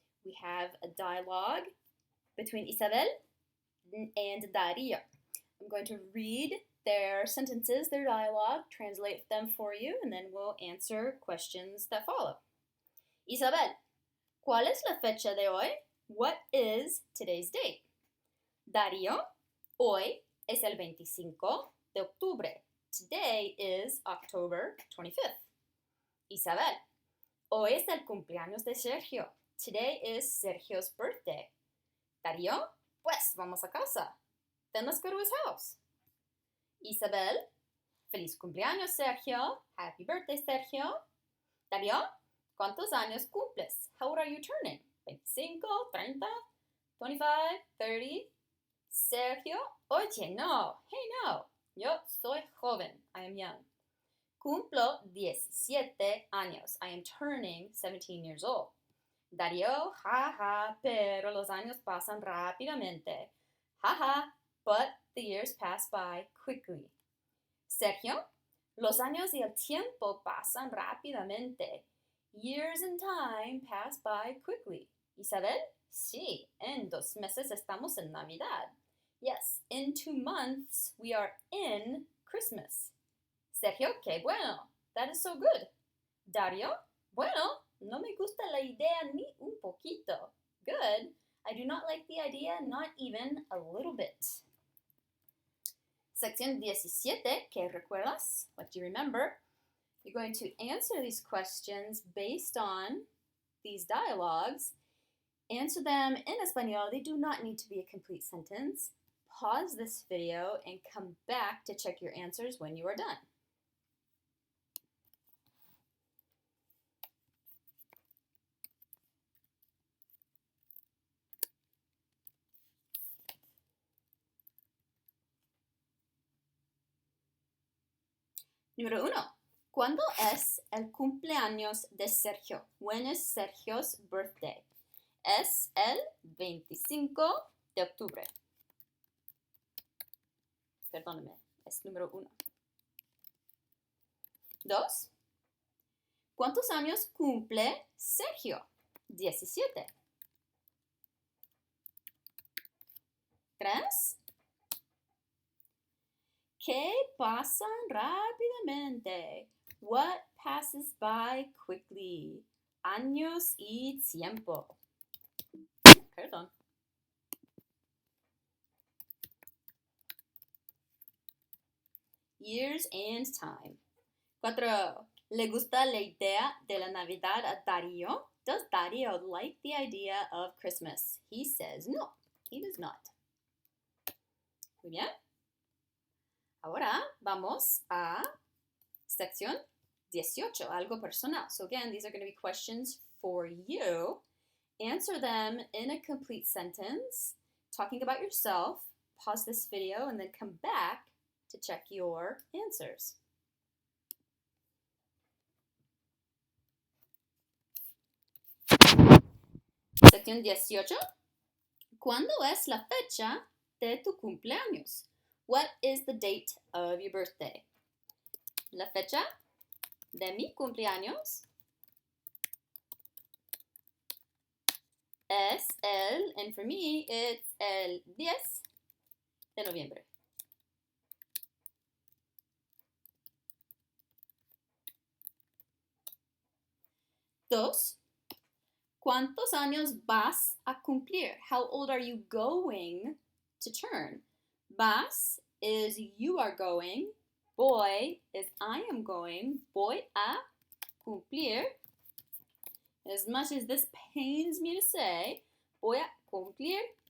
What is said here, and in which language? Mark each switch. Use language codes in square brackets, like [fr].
[en] We have a dialogue between Isabel and Dario. I'm going to read their sentences, their dialogue, translate them for you, and then we'll answer questions that follow. [es] Isabel, ¿cuál es la fecha de hoy? [en] What is today's date? [es] Dario, hoy es el 25 de octubre. [en] Today is October 25th. [es] Isabel, hoy es el cumpleaños de Sergio. [en] Today is Sergio's birthday. Dario, [es] pues vamos a casa. [en] Then let's go to his house. Isabel, [es] feliz cumpleaños, [en] Sergio. Happy birthday, Sergio. [es] Dario, ¿cuántos años cumples? [en] How old are you turning? 25, 30, 25, 30. [es] Sergio, oye, no. [en] Hey, no. [es] Yo soy joven. [en] I am young. [es] Cumplo 17 años. [en] I am turning 17 years old. [es] Dario, jaja, pero los años pasan rápidamente. [en] Jaja, but the years pass by quickly. [es] Sergio, los años y el tiempo pasan rápidamente. [en] Years and time pass by quickly. [es] Isabel, sí, en 2 meses estamos en Navidad. [en] Yes, in 2 months we are in Christmas. Sergio, [es] qué bueno. [en] That is so good. [es] Dario, bueno, no me gusta la idea ni un poquito. [en] Good. I do not like the idea, not even a little bit. [es] Sección 17, ¿qué recuerdas? [en] What do you remember? You're going to answer these questions based on these dialogues. Answer them in Espanol. They do not need to be a complete sentence. Pause this video and come back to check your answers when you are done. [es] Número 1. ¿Cuándo es el cumpleaños de Sergio? [en] When is Sergio's birthday? [es] Es el 25 de octubre. Perdóname, es número 1. 2. ¿Cuántos años cumple Sergio? 17. 3. ¿Qué pasa rápidamente? [en] What passes by quickly? [es] Años y tiempo. Perdón. [en] Years and time. 4. [es] ¿Le gusta la idea de la Navidad a Dario? [en] Does Dario like the idea of Christmas? He says no, he does not. [es] Muy bien. Ahora vamos a sección 18, algo personal. [en] So again, these are going to be questions for you. Answer them in a complete sentence, talking about yourself. Pause this video and then come back to check your answers. [es] Sección 18. ¿Cuándo es la fecha de tu cumpleaños? [en] What is the date of your birthday? [es] La fecha de mi cumpleaños es el, [en] and for me, it's [es] el 10 de noviembre. Dos, ¿cuántos años vas a cumplir? [en] How old are you going to turn? Vas is you are going. Voy is I am going. [es] Voy a cumplir. [en] As much as this pains me to say, [es] voy a cumplir